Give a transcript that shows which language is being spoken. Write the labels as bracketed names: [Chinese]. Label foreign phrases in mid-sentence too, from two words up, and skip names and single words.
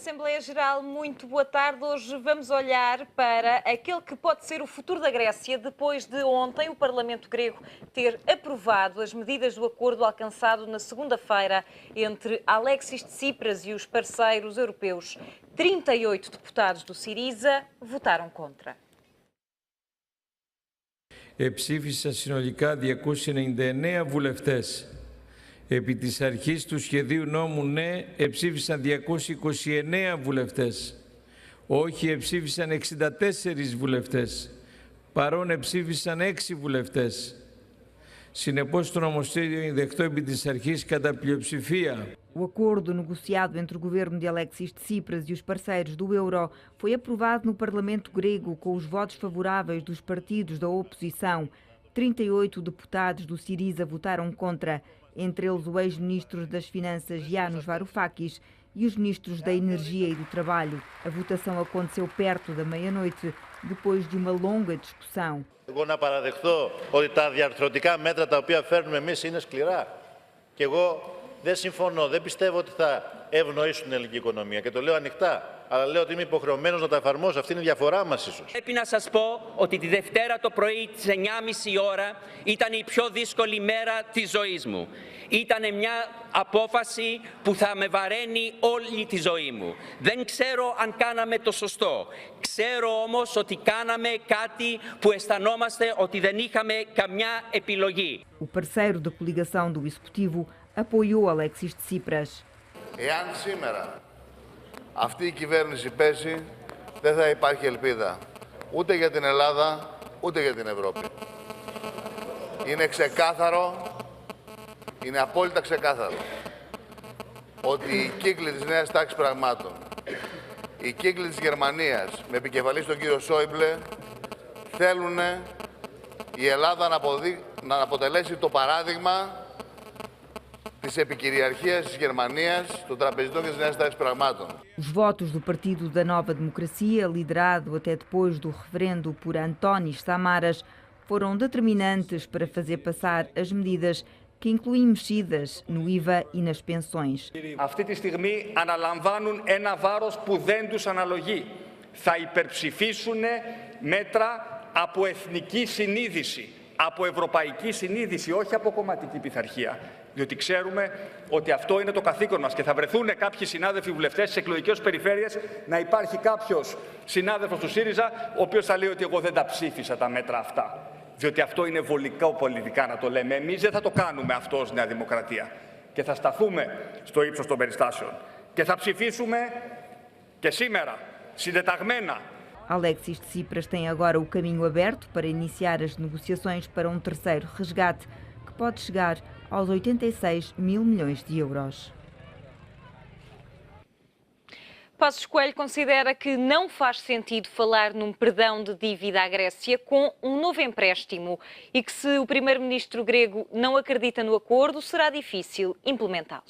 [Portuguese] Assembleia Geral, muito boa tarde. Hoje vamos olhar para aquele que pode ser o futuro da Grécia, depois de ontem o Parlamento grego ter aprovado as medidas do acordo alcançado na segunda-feira entre Alexis Tsipras e os parceiros europeus. 38 deputados do ΣΥΡΙΖΑ votaram contra. [Greek] Ψήφισαν συνολικά 299 βουλευτές. Επί της αρχής του σχεδίου νόμου ναι, ψήφισαν 229 βουλευτές. Όχι, ψήφισαν 64 βουλευτές. Παρών ψήφισαν 6 βουλευτές. Συνεπώς, το νομοσχέδιο είναι δεκτό επί της αρχής κατά πλειοψηφία. [Portuguese] O acordo negociado entre o governo de Alexis Tsipras e os parceiros do euro foi aprovado no Parlamento grego com os votos favoráveis dos partidos da oposição. 38 deputados do ΣΥΡΙΖΑ votaram contra, entre eles o ex-ministro das Finanças Yanis Varoufakis e os ministros da Energia e do Trabalho. A votação aconteceu perto da meia-noite, depois de uma longa discussão. [Greek] Εγώ να παραδεχτώ ότι τα διαρθρωτικά μέτρα τα οποία φέρνουμε εμείς είναι σκληρά. Και εγώ δεν συμφωνώ, δεν πιστεύω ότι θα ευνοήσουν την ελληνική οικονομία. Και το λέω ανοιχτά. Αλλά λέω ότι είμαι υποχρεωμένος να τα εφαρμόσω. Αυτή είναι η διαφορά μας ίσως. Πρέπει να σας πω ότι τη Δευτέρα το πρωί της 9.30 ώρα ήταν η πιο δύσκολη μέρα της ζωής μου. Ήταν μια απόφαση που θα με βαραίνει όλη τη ζωή μου. Δεν ξέρω αν κάναμε το σωστό. Ξέρω όμως ότι κάναμε κάτι που αισθανόμαστε ότι δεν είχαμε καμιά επιλογή. [Portuguese] O parceiro da coligação do Executivo apoiou Alexis Tsipras. [Greek] Εάν σήμερα αυτή η κυβέρνηση πέσει, δεν θα υπάρχει ελπίδα ούτε για την Ελλάδα, ούτε για την Ευρώπη. Είναι ξεκάθαρο, είναι απόλυτα ξεκάθαρο, ότι οι κύκλοι της νέας τάξης πραγμάτων, οι κύκλοι της Γερμανίας, με επικεφαλής τον κύριο Σόιμπλε, θέλουν η Ελλάδα να αποτελέσει το παράδειγμα της επικυριαρχίας της Γερμανίας, των τραπεζιτών και της νέας τάξης πραγμάτων. [Portuguese] Os votos do Partido da Nova Democracia, liderado até depois do referendo por Antónis Samaras, foram determinantes para fazer passar as medidas que incluem mexidas no IVA e nas pensões. [Greek] Αυτή τη στιγμή αναλαμβάνουν ένα βάρος που δεν τους αναλογεί. Θα υπερψηφίσουν μέτρα από εθνική συνείδηση, από ευρωπαϊκή συνείδηση, όχι από κομματική πειθαρχία. Διότι ξέρουμε ότι αυτό είναι το καθήκον μας και θα βρεθούν κάποιοι συνάδελφοι βουλευτές στις εκλογικές περιφέρειες να υπάρχει κάποιος συνάδελφος του ΣΥΡΙΖΑ ο οποίος θα λέει ότι εγώ δεν τα ψήφισα τα μέτρα αυτά. Διότι αυτό είναι βολικό πολιτικά να το λέμε. Εμείς δεν θα το κάνουμε αυτό ως Νέα Δημοκρατία. Και θα σταθούμε στο ύψος των περιστάσεων. Και θα ψηφίσουμε και σήμερα, συντεταγμένα. [Portuguese] Alexis Tsipras tem agora o caminho aberto para iniciar as negociações para um terceiro resgate, que pode chegar aos 86 mil milhões de euros. Passos Coelho considera que não faz sentido falar num perdão de dívida à Grécia com um novo empréstimo e que se o primeiro-ministro grego não acredita no acordo, será difícil implementá-lo.